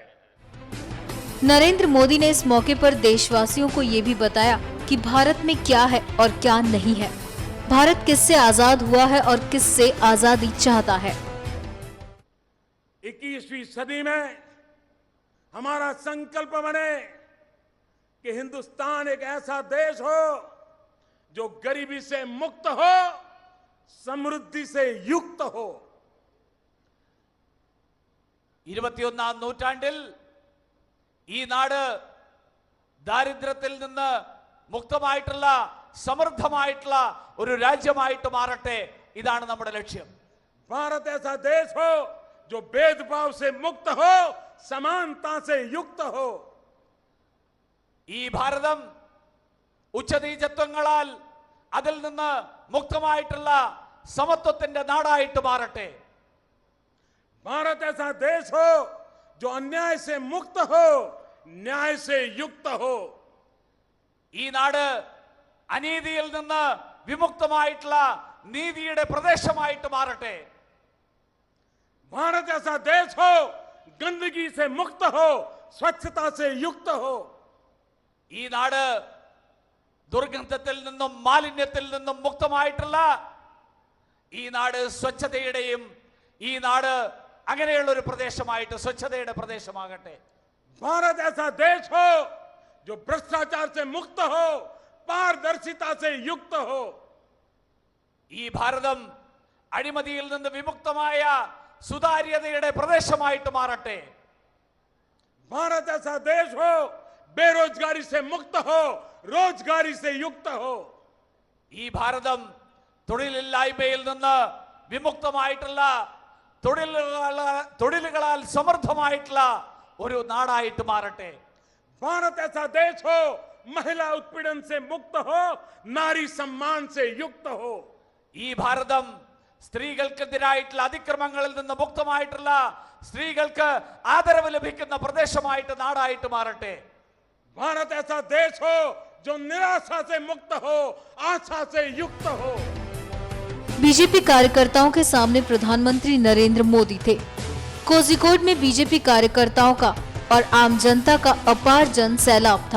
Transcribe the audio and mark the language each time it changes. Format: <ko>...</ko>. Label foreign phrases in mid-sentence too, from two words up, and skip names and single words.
<hi>नरेंद्र मोदी ने इस मौके पर देशवासियों को ये भी बताया कि भारत में क्या है और क्या नहीं है, भारत किससे आजाद हुआ है और किससे आजादी चाहता है। 21वीं सदी में हमारा संकल्प बने कि हिंदुस्तान एक ऐसा देश हो जो गरीबी से मुक्त हो, समृद्धि से युक्त हो।</hi> <ml>21ാം നൂറ്റാണ്ടിൽ ഈ നാട് ദാരിദ്ര്യത്തിൽ നിന്ന് മുക്തമായിട്ടുള്ള സമൃദ്ധമായിട്ടുള്ള ഒരു രാജ്യമായിട്ട് മാറട്ടെ, ഇതാണ് നമ്മുടെ ലക്ഷ്യം.</ml> <hi>भारत ऐसा देश हो जो भेदभाव से मुक्त हो, समानता से युक्त हो।</hi> <ml>ഈ ഭാരതം ഉച്ചനീചത്വങ്ങളാൽ അതിൽ നിന്ന് മുക്തമായിട്ടുള്ള സമത്വത്തിന്റെ നാടായിട്ട് മാറട്ടെ.</ml> <hi>भारत ऐसा देश हो जो अन्याय से मुक्त हो, न्याय से युक्त हो।</hi> <ml>ഈ നാട് അനീതിയിൽ നിന്ന് വിമുക്തമായിട്ടുള്ള നീതിയുടെ പ്രദേശമായിട്ട് മാറട്ടെ.</ml> <hi>भारत ऐसा देश हो गंदगी से मुक्त हो, स्वच्छता से युक्त हो।</hi> <ml>ഈ നാട് ദുർഗന്ധത്തിൽ നിന്നും മാലിന്യത്തിൽ നിന്നും മുക്തമായിട്ടുള്ള, ഈ നാട് സ്വച്ഛതയുടെയും, ഈ നാട് അങ്ങനെയുള്ള ഒരു പ്രദേശമായിട്ട് സ്വച്ഛതയുടെ പ്രദേശമാകട്ടെ.</ml> <hi>भारत ऐसा देश हो जो भ्रष्टाचार से मुक्त हो, पारदर्शिता से युक्त हो।</hi> <ml>ഈ ഭാരതം അഴിമതിയിൽ നിന്ന് വിമുക്തമായ സുതാര്യതയുടെ പ്രദേശമായിട്ട് മാറട്ടെ.</ml> <hi>भारत ऐसा देश हो बेरोजगारी से मुक्त हो, रोजगारी से युक्त हो।</hi> <ml>ഈ ഭാരതം തൊഴിലില്ലായ്മയിൽ നിന്ന് വിമുക്തമായിട്ടുള്ള, തൊഴിലുകളാൽ സമൃദ്ധമായിട്ടുള്ള ഒരു നാടായിട്ട് മാറട്ടെ.</ml> <hi>भारत ऐसा देश हो महिला उत्पीड़न से मुक्त हो, नारी सम्मान से युक्त हो।</hi> <ml>ഈ ഭാരതം സ്ത്രീകൾക്കെതിരായിട്ടുള്ള അതിക്രമങ്ങളിൽ നിന്ന് മുക്തമായിട്ടുള്ള, സ്ത്രീകൾക്ക് ആദരവ് ലഭിക്കുന്ന പ്രദേശമായിട്ട്, നാടായിട്ട് മാറട്ടെ.</ml> <hi>भारत ऐसा देश हो जो निराशा से मुक्त हो, आशा से युक्त हो। बीजेपी कार्यकर्ताओं के सामने प्रधानमंत्री नरेंद्र मोदी थे। कोझिकोड में बीजेपी कार्यकर्ताओं का और आम जनता का अपार जन सैलाब था।</hi>